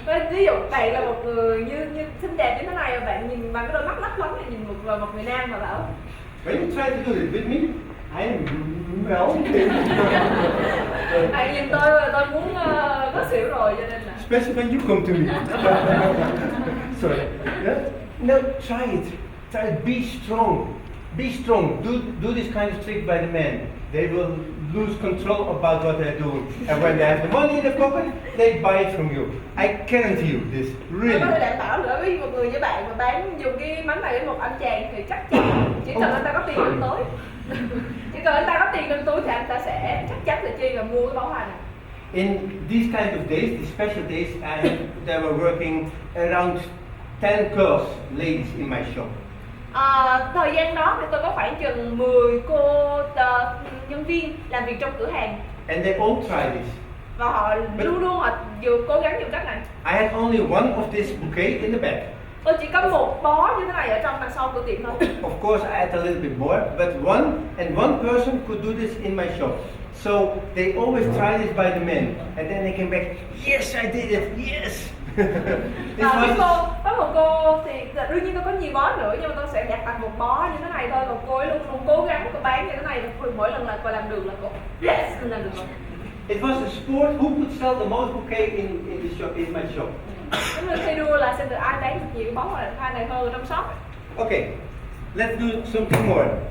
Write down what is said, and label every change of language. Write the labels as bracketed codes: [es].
[vi] Ví dụ bạn là một người như xinh đẹp như thế này và bạn nhìn bằng cái đôi mắt lấp lánh này nhìn một người nam mà bảo [en] when you try to do it with me, I'm well. [vi] bạn nhìn tôi và tôi muốn có xỉu rồi cho nên là [en] Especially when you come to me. Sorry. Yeah? No, try it. Try it. Be strong. Be strong. Do this kind of trick by the men. They will lose control about what they're doing. And when they have the money in the pocket, they buy it from you. I guarantee you this. [vi] tôi [en] Really. [vi] có thể đảm bảo nữa với một người như bạn mà bán dùng cái mánh này với một anh chàng thì chắc chắn chỉ cần anh ta có tiền trong túi chỉ cần anh ta có tiền trong túi thì anh ta sẽ chắc chắn là chi là mua cái bó hoa này. [en] In these kind of days, these special days, there were working around 10 girls, ladies in my shop. [vi] Thời gian đó thì tôi có khoảng chừng 10 nhân viên làm việc trong cửa hàng [en] And they all tried this. [vi] và họ luôn luôn họ vừa cố gắng dùng cách này. [en] I had only one of this bouquet in the back. [vi] Tôi chỉ có một bó như thế này ở trong đằng sau của tiệm thôi. [en] Of course, I had a little bit more, but one person could do this in my shop. So they always try this by the men, and then they came back. Yes, I did it. Yes. This [vi] Có một cô thì đương nhiên tôi có nhiều bó nữa nhưng mà tôi sẽ đặt một bó như thế này thôi, còn cô ấy luôn luôn cố gắng cô bán như thế này và mỗi lần là cô làm được là cô yes mình làm được rồi. [en] It was a sport. Who could sell the most bouquet in the shop in my shop? [vi] Giống như thi đua là xem được ai bán được nhiều bó hoa này hơn ở trong shop. [en] Okay, let's do something more.